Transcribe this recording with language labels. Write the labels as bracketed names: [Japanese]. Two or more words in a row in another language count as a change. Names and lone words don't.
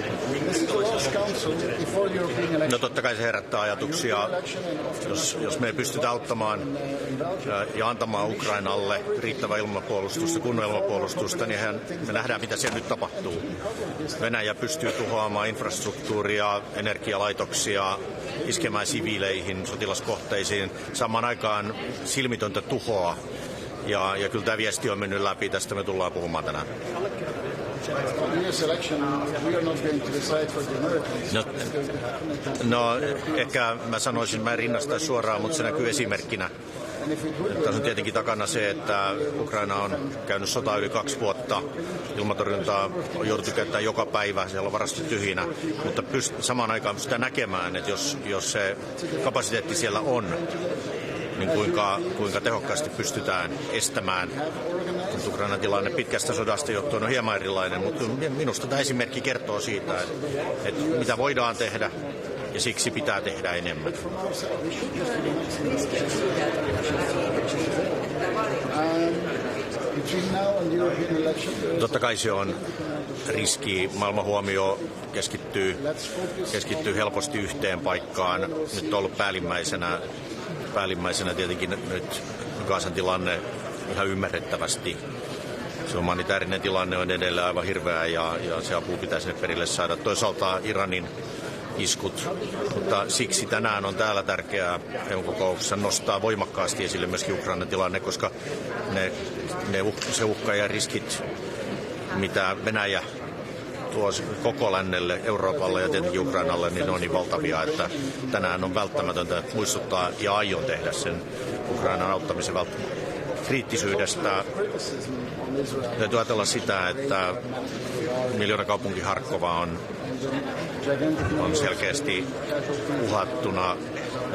[Finnish] No totta kai se herättää ajatuksia, jos me ei pystytä auttamaan ja antamaan Ukrainalle riittävää ilmapuolustusta, kunnon ilmapuolustusta, niin me nähdään mitä siellä nyt tapahtuu. Venäjä pystyy tuhoamaan infrastruktuuria, energialaitoksia, iskemään siviileihin, sotilaskohteisiin, samaan aikaan silmitöntä tuhoa. Ja kyllä tämä viesti on mennyt läpi, tästä me tullaan puhumaan tänään. No ehkä mä sanoisin, mä en rinnasta suoraan, mutta se näkyy esimerkkinä. Tässä on tietenkin takana se, että Ukraina on käynyt sotaa yli 2 vuotta. Ilmatorjuntaa on jouduttu käyttämään joka päivä, siellä on varastot tyhjinä. Mutta samaan aikaan pystytään näkemään, että jos se kapasiteetti siellä on, niin kuinka tehokkaasti pystytään estämään. Ukrainan tilanne pitkästä sodasta johtuen on hieman erilainen, mutta minusta tämä esimerkki kertoo siitä, että mitä voidaan tehdä ja siksi pitää tehdä enemmän. Totta kai se on riski. Maailman huomio keskittyy helposti yhteen paikkaan. Nyt on ollut päällimmäisenä tietenkin nyt Gazan tilanne ihan ymmärrettävästi. Se humanitaarinen tilanne on edelleen aivan hirveä ja se apu pitää sinne perille saada. Toisaalta Iranin iskut, mutta siksi tänään on täällä tärkeää EU-kokouksessa nostaa voimakkaasti esille myöskin Ukrainan tilanne, koska se uhka ja riskit, mitä Venäjä tuo koko lännelle, Euroopalle ja tietenkin Ukrainalle, niin ne on niin valtavia, että tänään on välttämätöntä muistuttaa ja aion tehdä sen Ukrainan auttamisen kriittisyydestä. Täytyy ajatella sitä, että miljoonakaupunki Harkova on selkeästi uhattuna.